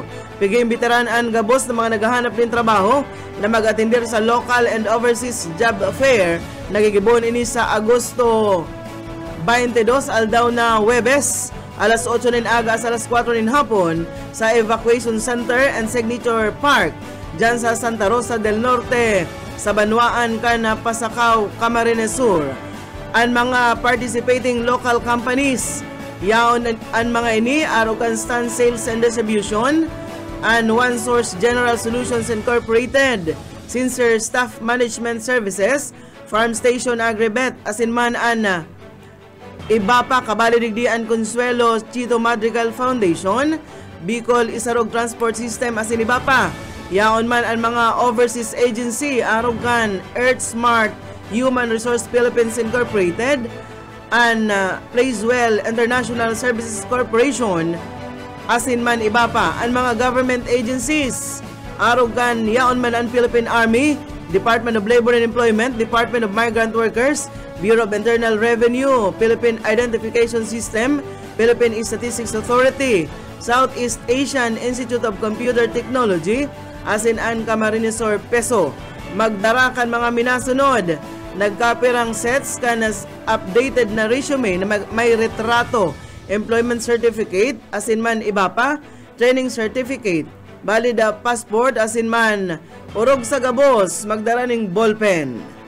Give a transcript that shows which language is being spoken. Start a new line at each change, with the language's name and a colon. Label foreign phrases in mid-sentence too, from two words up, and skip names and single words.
Bikol: Piging biteran ang gabos ng mga naghahanap ng trabaho na mag-atindir sa
English: local and overseas job fair
Bikol: nagigibon ini sa Agosto 22 aldaw na Huwebes alas 8 ng aga sa alas 4 ng hapon sa Evacuation Center and Signature Park dyan sa Santa Rosa del Norte sa Banwaan kan Pasakaw, Camarines Sur. Ang mga
English: participating local companies
Bikol: yaon ang mga ini Arogan Stand Sales and Distribution and One Source General Solutions Incorporated, Sincere Staff Management Services, Farm Station Agribet, asinman an iba pa kabalidigdian Consuelo Chito Madrigal Foundation, Bicol Isarog Transport System asin iba pa. Yaon man ang mga
English: overseas agency
Bikol: Arogan Earth Smart Human Resource Philippines Incorporated and Placewell International Services Corporation asin man iba pa. Ang mga
English: government agencies
Bikol: Arogan yaon man ang Philippine Army, Department of Labor and Employment, Department of Migrant Workers, Bureau of Internal Revenue, Philippine Identification System, Philippine Statistics Authority, Southeast Asian Institute of Computer Technology, asin an Camarines Sur Peso. Magdarakan mga minasunod, nagkapirang sets kanas updated na resume na may retrato,
English: employment certificate,
Bikol: asin man iba pa,
English: training certificate, valid passport,
Bikol: asin man urog sa gabos, magdaraning ballpen.